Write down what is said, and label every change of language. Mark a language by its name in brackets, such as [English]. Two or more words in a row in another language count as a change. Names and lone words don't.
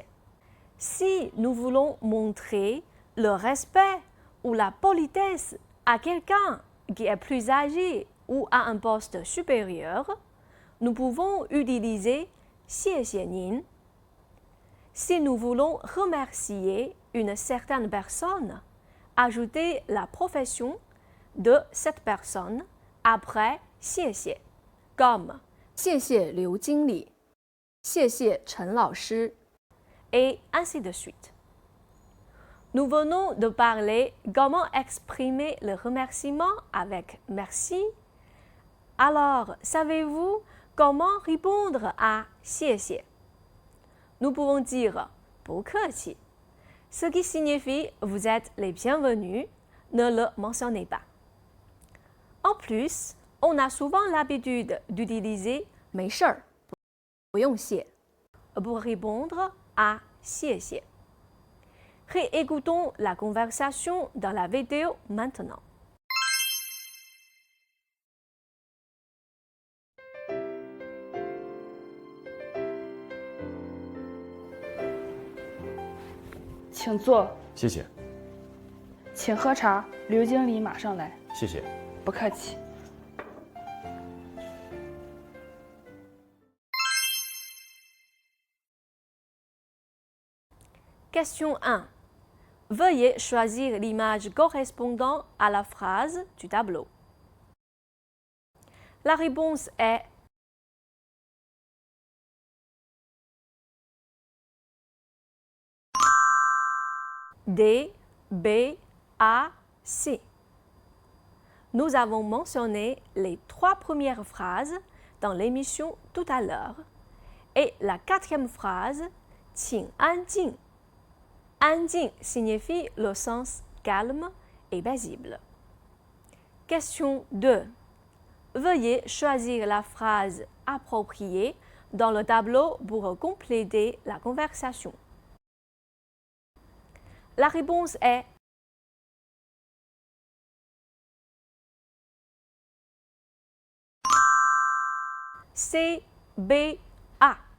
[French] Si nous voulons montrer le respect ou la politesse à quelqu'un qui est plus âgé ou à un poste supérieur, nous pouvons utiliser [Chinese] 谢谢您. [French] Si nous voulons remercier une certaine personne, ajoutez la profession de cette personne après 谢谢, comme [Chinese] 谢谢刘经理, 谢谢陈老师, [French] et ainsi de suite. Nous venons de parler comment exprimer le remerciement avec merci. Alors, savez-vous comment répondre à 谢谢? Nous pouvons dire [Chinese] 不客气, [French] ce qui signifie vous êtes les bienvenus, ne le mentionnez pas. En plus, on a souvent l'habitude d'utiliser [Chinese] 没事儿, 不用谢, [French] pour répondre à 谢谢. Réécoutons la conversation dans la vidéo maintenant. [Chinese] « 请坐。谢谢，请喝茶，刘经理马上来。谢谢。不客气。 [French] Question 1. Veuillez choisir l'image correspondant à la phrase du tableau. La réponse est D, B, A, C. Nous avons mentionné les 3 premières phrases dans l'émission tout à l'heure et la 4e phrase, [Chinese] 请安静. [French] 安静 signifie le sens calme et paisible. Question 2. Veuillez choisir la phrase appropriée dans le tableau pour compléter la conversation. La réponse est C, B, A.